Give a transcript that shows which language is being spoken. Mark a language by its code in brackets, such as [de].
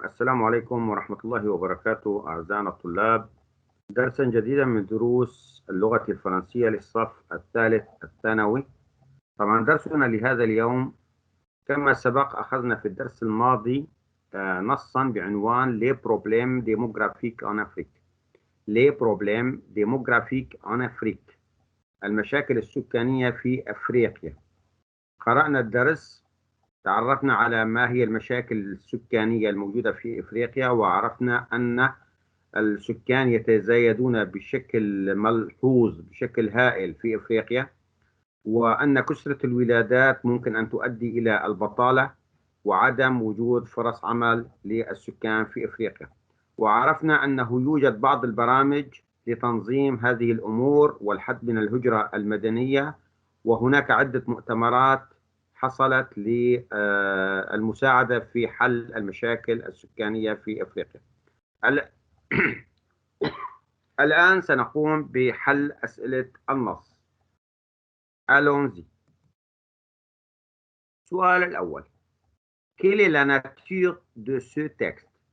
[ar] السلام عليكم ورحمة الله وبركاته أعزائنا الطلاب. درسا جديدا من دروس اللغة الفرنسية للصف الثالث الثانوي. طبعا درسنا لهذا اليوم كما سبق أخذنا في الدرس الماضي نصا بعنوان [fr] Les problèmes démographiques en Afrique. Les problèmes démographiques en Afrique، [ar] المشاكل السكانية في أفريقيا. قرأنا الدرس، تعرفنا على ما هي المشاكل السكانية الموجودة في إفريقيا، وعرفنا أن السكان يتزايدون بشكل ملحوظ بشكل هائل في إفريقيا، وأن كثرة الولادات ممكن أن تؤدي إلى البطالة وعدم وجود فرص عمل للسكان في إفريقيا. وعرفنا أنه يوجد بعض البرامج لتنظيم هذه الأمور والحد من الهجرة المدنية، وهناك عدة مؤتمرات حصلت للمساعدة في حل المشاكل السكانية في أفريقيا. الآن سنقوم بحل أسئلة النص. [fr] Allons-y. [ar] السؤال الأول: [fr] Quelle est la nature de ce texte?